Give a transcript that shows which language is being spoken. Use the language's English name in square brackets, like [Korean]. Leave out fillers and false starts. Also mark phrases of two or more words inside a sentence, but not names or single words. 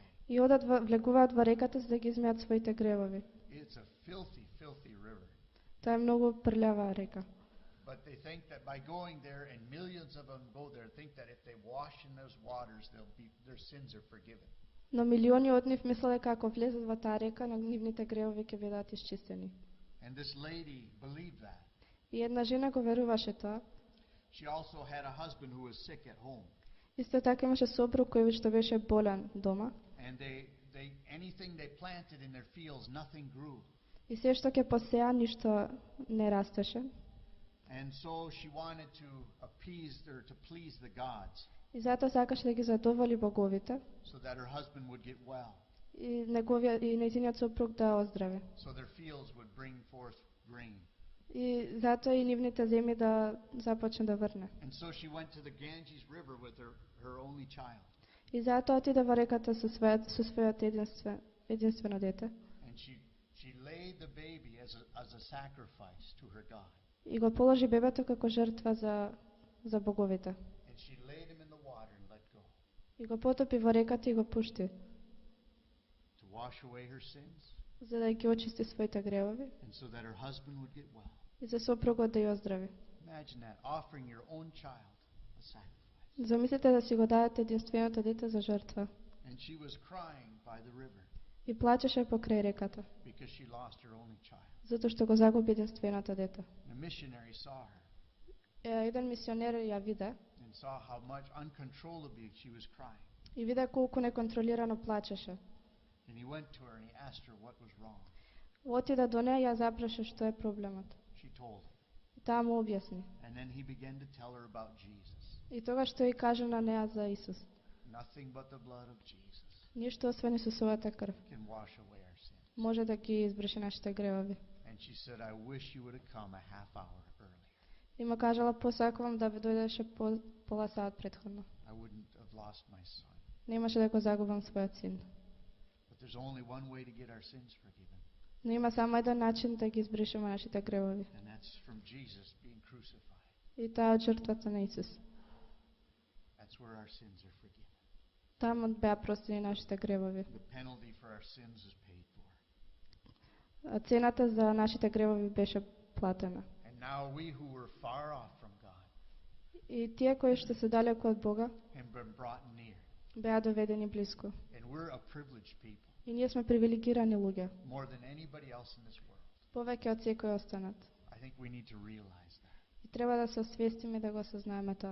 [Macedonian] и одат влегуваат во реката за да ги измијат своите гревови. [English] It's a filthy, filthy river. [Macedonian] Тоа е многу прљава река. [English] But they think that by going there, and millions of them go there, think that if they wash in those waters, their sins are forgiven. [Macedonian] Но милиони од нив мислеле дека ако влезат во таа река, нивните гревови ќе бидат исчистени. [English] And this lady believed that. [Macedonian] И една жена го веруваше тоа. [English] She also had a husband who was sick at home. [Macedonian] Исто така имаше сопруг кој што беше болен дома. [English] And anything they planted in their fields, nothing grew. [Macedonian] И се што ќе посеа, ништо не растеше. [English] And so she wanted to appease or to please the gods, [Macedonian] И затоа сакаше да ги задоволи боговите. [English] so that her husband would get well, [Macedonian] И нејзиниот сопруг да оздраве. [English] so their fields would bring forth grain. [Macedonian] И затоа и нивните земји да започне да врне. [English] And so she went to the Ganges River with her only child. [Macedonian] И затоа отиде во реката со својот единствено дете. [English] And she laid the baby as a sacrifice to her God. [Macedonian] И го положи бебето како жртва за боговите. [English] And she laid him in the water and let go. [Macedonian] И го потопи во реката и го пушти, [English] to wash away her sins [Macedonian] за да ги очисти своите гревови [English] and so that her husband would get well. [Macedonian] и за сопругот да ја оздрави. [English] Imagine that, offering your own child a sacrifice. [Macedonian] Замислете да си го дадете единственото дете за жртва. [English] And she was crying by the river [Macedonian] И плачеше покрај реката, [English] because she lost her only child. [Macedonian] затоа што го загуби единственото дете. [English] The missionary saw her [Macedonian] Еден мисионер ја виде [English] and saw how much uncontrollably she was crying. [Macedonian] и виде колку неконтролирано плачеше. [English] And he went to her and he asked her what was wrong. [Macedonian] Отида до неја и ја запраше што е проблемот. [English] She told him. [Macedonian] И таа му објасни. [English] And then he began to tell her about Jesus. [Macedonian] И тогаш тој кажа на неа за Исус. [English] Nothing but the blood of Jesus [Macedonian] Ништо освен Исусовата крв [English] can wash away our sins. [Macedonian] може да ги избрише нашите гревови. [English] And she said, I wish you would have come a half hour earlier. [Macedonian] И му кажала, посакувам да ви дојдеше пола саат претходно. [English] I wouldn't have lost my son. [Macedonian] Немаше да го загубам својот син. [English] But there's only one way to get our sins forgiven. [Macedonian] Но има само еден начин да ги избришеме нашите гревови. [English] And that's from Jesus being crucified. [Macedonian] И таа од жртвата на Исус. [English] That's where our sins are forgiven. [Macedonian] Таму беа простени нашите гревови. [English] The penalty for our sins is paid for. [Macedonian] А цената за нашите гревови беше платена. [English] And now we who were far off from God [Macedonian] И тие кои што се далеко од Бога [English] have been brought near. [Macedonian] беа доведени близко. [English] And we're a privileged people, [Macedonian] И ние сме привилегирани луѓе, [English] more than anybody else in this world. [Macedonian] повеќе од секој останат. [English] I think we need to realize that, [Macedonian] И треба да се освестиме да го осознаеме тоа,